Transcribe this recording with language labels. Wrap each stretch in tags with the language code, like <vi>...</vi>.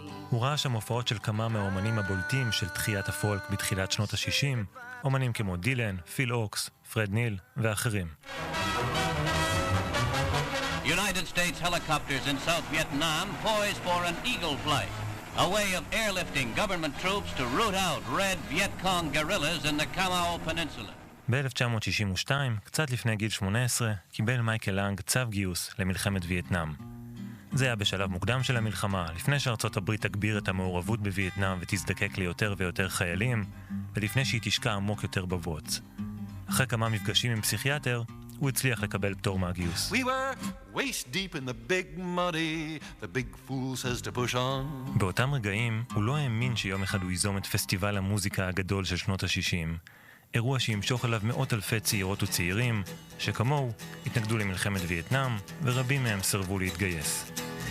<he>הוא ראה שם הופעות של כמה מהאומנים הבולטים של תחיית הפולק בתחילת שנות ה-60, אומנים כמו דילן, פיל אוקס, פרד ניל ואחרים.</he> <en>United States helicopters in South Vietnam poised for an eagle flight, a way of airlifting government troops to root out red Viet Cong guerrillas in the Kamau Peninsula.</en> <he>ב-1962, קצת לפני גיל 18, קיבל מייקל לנג צו גיוס למלחמת וייטנאם. זה היה בשלב מוקדם של המלחמה, לפני שארצות הברית תגביר את המעורבות בווייטנאם ותזדקק ליותר ויותר חיילים, ולפני שהיא תשקע עמוק יותר בבוץ. אחרי כמה מפגשים עם פסיכיאטר, הוא הצליח לקבל פטור מהגיוס.</he> <en>We were waist deep in the big muddy, the big fool says to push on.</en> <he>באותם רגעים, הוא לא האמין שיום אחד הוא ייזום את פסטיבל המוזיקה הגדול של שנות ה-60, אירוע שימשוך אליו מאות אלפי צעירות וצעירים, שכמוהו התנגדו למלחמת וייטנאם, ורבים מהם סרבו להתגייס.</he>